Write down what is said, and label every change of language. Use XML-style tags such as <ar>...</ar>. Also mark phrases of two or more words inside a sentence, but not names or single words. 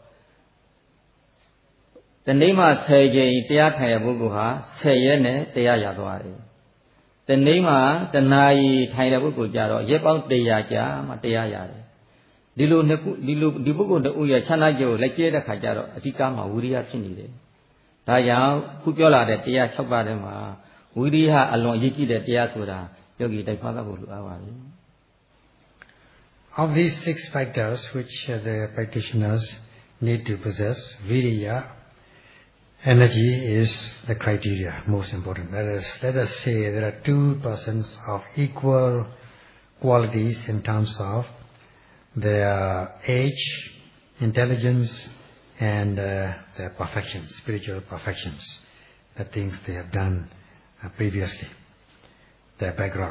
<my>တနေ့မှ10ကြိမ်တရားထိုင်ရပုဂ္ဂိုလ်ဟာ10ရက်နဲ့တရားရသွားတယ်တနေ့မှတနာရီထိုင်တဲ့ပုဂ္ဂိုလ်ကြတော့ရက်ပေါင်း100ကြာမှတရားရတယ်ဒီလိုဒီပုဂ္ဂိုလ်တို့ရဲ့ခြားနာကြကိုလက်ကျဲတဲ့ခါကျတော့အဓိကမှာဝိရိယဖြစ်နေတယ်ဒါကြောင့်ခုပြောလာတဲ့တရား6ပါးထဲမှာဝိရိယအလွန်အရေးကြီးတဲ့တရားဆိုတာယောဂီတိုက်ဖတ်ဖို့လိုအပ်ပါပြီ</my> <en>Of these 6 factors which the practitioners need to possess, Viriya, energy, is the criteria, most important. Let us say there are 2 persons of equal qualities in terms of their age, intelligence, and their perfections, spiritual perfections, the things they have done previously, their background.</en>